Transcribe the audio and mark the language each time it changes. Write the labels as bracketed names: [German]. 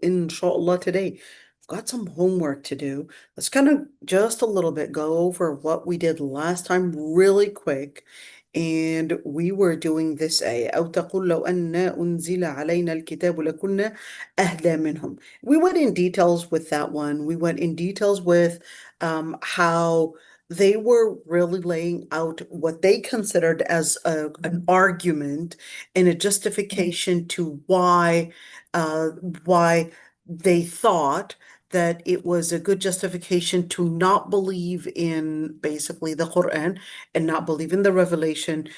[English] Inshallah, today I've got some homework to do. Let's kind of just a little bit go over what we did last time really quick. And we were doing this ayah. [Arabic] أو تقول لو أن أنزل علينا الكتاب لكنا أهدى منهم. [English] We went in details with that one. We went in details with how they were really laying out what they considered as an argument and a justification to uh, why they thought that it was a good justification to not believe in basically the Quran and not believe in the revelation.